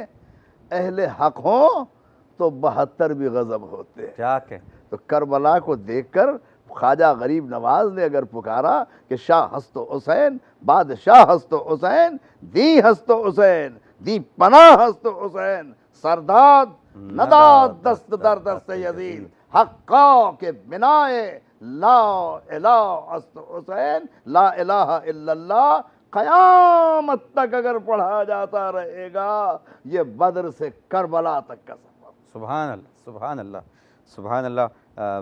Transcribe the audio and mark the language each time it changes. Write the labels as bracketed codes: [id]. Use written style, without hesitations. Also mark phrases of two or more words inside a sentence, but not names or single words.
[ur] اہل حق ہوں تو 72 بھی غضب ہوتے ہیں. کیا کہ تو کربلا کو دیکھ کر خواجہ غریب نواز نے اگر پکارا کہ [fa] شاہ ہست و حسین, بادشاہ ہست و حسین, دی ہست و حسین, دی پناہ ہست و حسین, سرداد نداد دست در دست یزید, حقا کے بنائے لا الہ حسین [ar] لا الہ الا اللہ [ur] قیامت تک اگر پڑھا جاتا رہے گا، یہ بدر سے کربلا تک کا سفر۔ [ar] سبحان اللہ، سبحان اللہ، سبحان اللہ۔